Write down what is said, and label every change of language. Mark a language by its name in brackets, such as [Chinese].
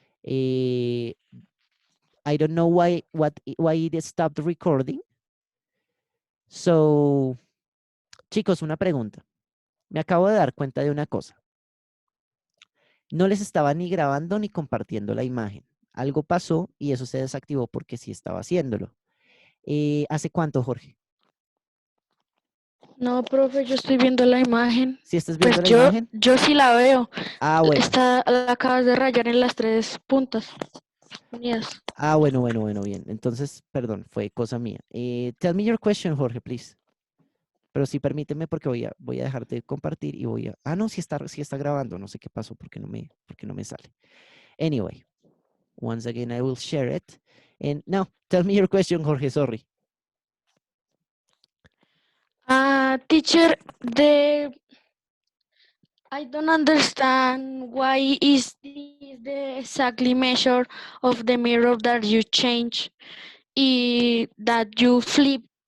[English] I don't know why it stopped recording. [Spanish] So, chicos, una pregunta. Me acabo de dar cuenta de una cosa. No les estaba ni grabando ni compartiendo la imagen. Algo pasó y eso se desactivó porque sí estaba haciéndolo. ¿Hace cuánto, Jorge? No, profe, yo estoy viendo la imagen. ¿Sí estás viendo Pues la imagen? yo sí la veo. Ah, bueno. La acabas de rayar en las 3 puntas. [English] Yes. [Spanish] Ah, bueno, bien. Entonces, perdón, fue cosa mía. [English] Tell me your question, Jorge, please. [Spanish] Pero sí, permíteme porque voy a dejar de compartir y voy a... Ah, no, sí está grabando. No sé qué pasó porque no me sale. [English] Anyway, once again, I will share it. And now, tell me your question, Jorge, sorry. Teacher, I don't understand why is this the exactly measure of the mirror that you change that you flip.